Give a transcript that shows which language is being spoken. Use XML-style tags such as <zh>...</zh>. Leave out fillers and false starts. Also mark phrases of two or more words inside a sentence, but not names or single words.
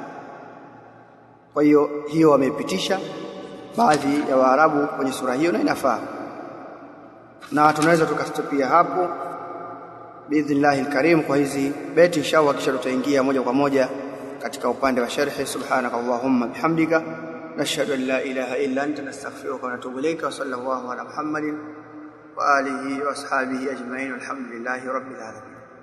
<sw>Kwa hiyo hiyo wamepitisha baadhi ya Waarabu kwenye sura hiyo na inafaa, na tunaweza tukastopia hapo</sw> <ar>بإذن الله الكريم</ar> <sw>kwa hizi beti. Inshallah kisha tutaingia moja kwa moja katika upande wa sharhi.</sw> <ar>سبحانك اللهم بحمدك نشهد أن لا إله إلا أنت نستغفرك ونتوب إليك. وصلى الله على محمد وآله وأصحابه أجمعين. الحمد لله رب العالمين.</ar>